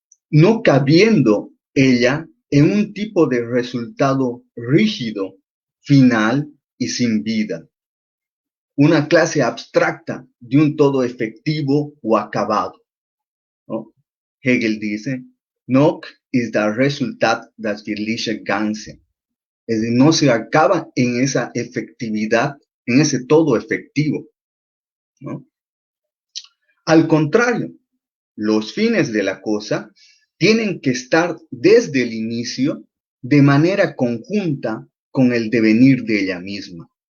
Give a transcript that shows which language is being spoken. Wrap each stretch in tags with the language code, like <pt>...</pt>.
<es>No cabiendo ella en un tipo de resultado rígido, final y sin vida. Una clase abstracta de un todo efectivo o acabado, ¿no? Hegel dice,</es> <de>noch ist das Resultat das wirkliche Ganze.</de> <es>Es decir, no se acaba en esa efectividad, en ese todo efectivo, ¿no? Al contrario, los fines de la cosa tienen que estar desde el inicio de manera conjunta con el devenir de ella misma.</es>